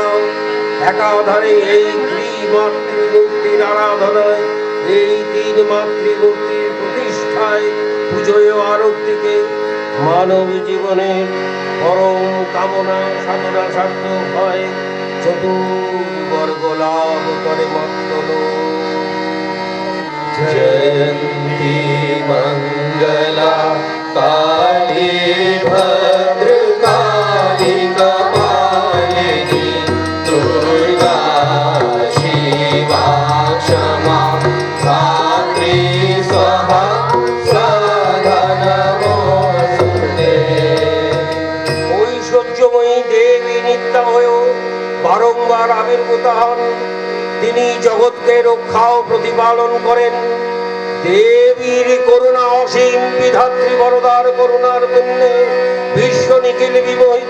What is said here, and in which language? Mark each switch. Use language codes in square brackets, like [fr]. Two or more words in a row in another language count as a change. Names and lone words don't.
[bn] একাধারে এই ত্রিমাতৃমূর্তির আরাধনায়, এই তিন মাতৃমূর্তির প্রতিষ্ঠায়, পুজোয় আরতিকে মানব জীবনের পরম কামনা সাধনা সার্থক হয়। চতুর্বর্গ লাভ করে মত্তল। [sa] जयन्ती मङ्गला काली भद्रकाली कपालिनी दुर्गा शिवा क्षमा धात्री स्वाहा सदा नमोऽस्तुते। [bn] ঐশ্বর্যময়ী দেবী নিত্যা হয়েও বারংবার আবির্ভূত হন। তিনি জগৎকে রক্ষা ও প্রতিপালন করেন। দেবীর করুণা অসীম, বিধাত্রী বরদার করুণার পুণ্যে বিশ্ব নিখিল বিমোহিত।